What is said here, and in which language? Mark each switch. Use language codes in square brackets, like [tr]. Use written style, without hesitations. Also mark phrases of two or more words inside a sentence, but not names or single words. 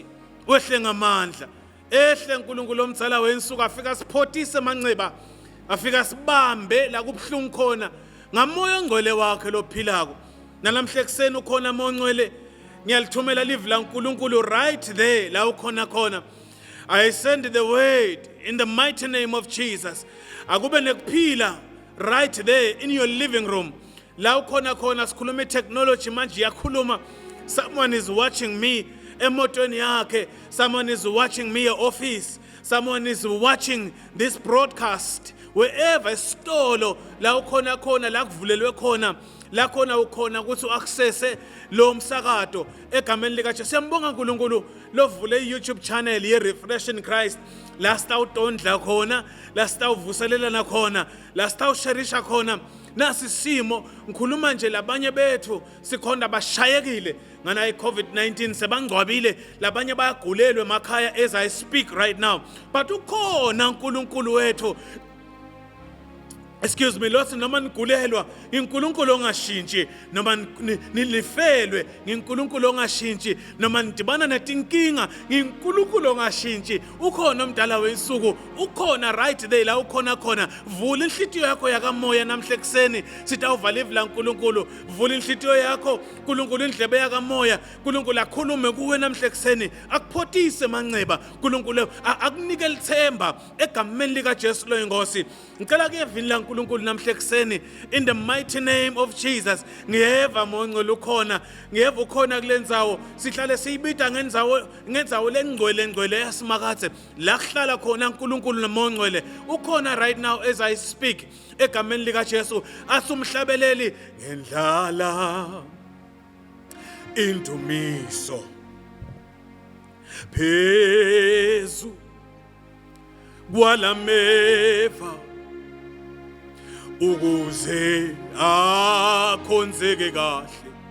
[ss] Wehle ngamandla. Ehle uNkulunkulu omdzala wensuku afika siphothise manxeba. Afika sibambe la kubhlungu khona ngamoya ongcwele wakhe lophilako. Nalamhle ekseni ukhona mongcwele ngiyalithumela live la uNkulunkulu [en] right there [ss] la ukhona khona. [en] I send the word in the mighty name of Jesus. [ss] Akube nekuphila [en] right there in your living room. [ss] La ukhona khona sikhuluma technology manje yakhuluma. [en] Someone is watching me [ss] emotweni yakhe. [en] Someone is watching me at office. Someone is watching this broadcast. [ss] Wherever stolo la ukhona khona la kuvulelwe khona la khona ukhona ukuthi uaccess lo msakato egameni lika Jesu. Siyambonga uNkulunkulu lovule iYouTube channel ye Refresh in Christ. La sitawudondla khona, la sitawuvuselelana khona, la sitawusharisha khona. Nasi simo ngikhuluma nje labanye bethu sikhonda bashayekile ngana iCovid-19 sebangcwabile, labanye bayagulelwe emakhaya [en] as I speak right now. [ss] But ukhona uNkulunkulu wethu. [en] Excuse me, [ss] lothi noma nigulelwa iNkulunkulu ongashintshi, noma nilifelwe ngiNkulunkulu ongashintshi, noma nidibana netinkinga ngiNkulunkulu ongashintshi. Ukhona umdala wensuku, ukhona [en] right there [ss] la ukhona khona. Vula inhlitiyo yakho yakamoya namhle ekseni sitawuvala ivila uNkulunkulu. Vula inhlitiyo yakho uNkulunkulu indlebe yakamoya. uNkulunkulu akhulume kuwe namhle ekseni, akuphothise manxeba. uNkulunkulu akunike lithemba egameni lika Jesu lo inkosi. Ngicela ke vinila uNkulunkulu namhle ekseni [en] in the mighty name of Jesus. [ss] Ngiyeva mongcwele ukhona, ngiyeva ukhona kulendzawo. Sihlale siyibida ngendzawo lengcwele yasimakathe. La kuhlala khona uNkulunkulu nomongcwele. Ukhona [en] right now as I speak [ss] egameni lika Jesu. Asumhlabeleli ngendlala indumiso phezu kwalameva ukuze akhonzeke kahle